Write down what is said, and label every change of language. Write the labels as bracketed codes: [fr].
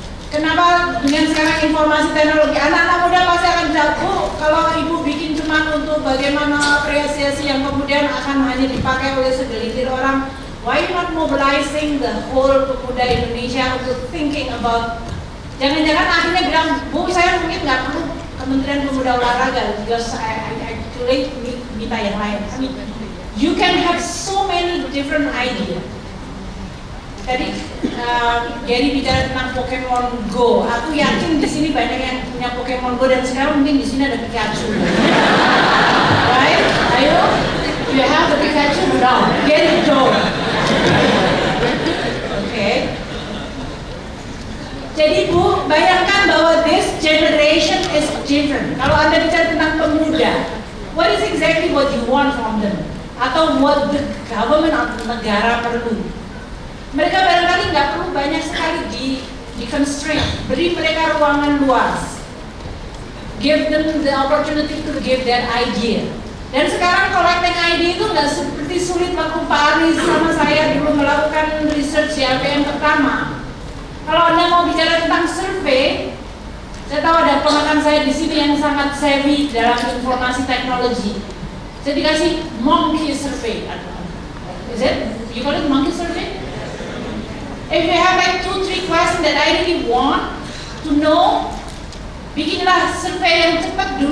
[id] Kenapa dengan sekarang informasi teknologi, anak-anak muda pasti akan bilang, oh kalau ibu bikin cuma untuk bagaimana apresiasi yang kemudian akan hanya dipakai oleh segelintir orang, [en] why not mobilizing the whole [id] pemuda Indonesia untuk [en] thinking about, [id] jangan-jangan akhirnya bilang, Bu saya mungkin nggak perlu Kementerian Pemuda Olahraga, [en] because I actually [id] minta yang lain. [en] I mean, you can have so many many different ideas. [id] Tadi Gary bicara tentang Pokemon Go. Aku yakin di sini banyak yang punya Pokemon Go dan sekarang mungkin di sini ada Pikachu. [en] Right? Ayo, you have the Pikachu? No, get it done. Okay. [id] Jadi Bu, bayangkan bahwa [en] this generation is different. [id] Kalau Anda bicara tentang pemuda, [en] what is exactly what you want from them? [id] Atau [en] what the government [id] atau negara perlu? Mereka barangkali nggak perlu banyak sekali di constraint. Beri mereka ruangan luas. [en] Give them the opportunity to give their idea. [id] Dan sekarang collecting idea itu nggak seperti sulit waktu Pak Aris sama saya dulu melakukan research di APM pertama. Kalau Anda mau bicara tentang survei, saya tahu ada ponakan saya di sini yang sangat savvy dalam informasi teknologi. Saya dikasih monkey survey. [en] Is it? You call it monkey survey? If you have like 2-3 questions that I really want to know, [id] bikinlah survei yang cepat.